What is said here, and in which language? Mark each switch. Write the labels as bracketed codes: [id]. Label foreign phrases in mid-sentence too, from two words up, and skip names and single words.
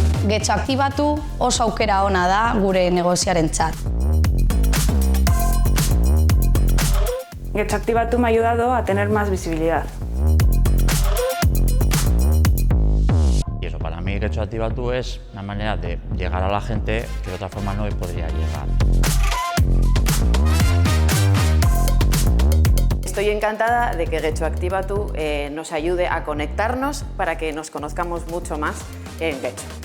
[eu] Getxo aktibatu oso aukera ona da gure negoziarentzat. [es] Getxo Aktibatu me ha ayudado a tener más visibilidad. Y eso, para mí Getxo Aktibatu es una manera de llegar a la gente que de otra forma no podría llegar. Estoy encantada de que Getxo Aktibatu nos ayude a conectarnos para que nos conozcamos mucho más en Getxo.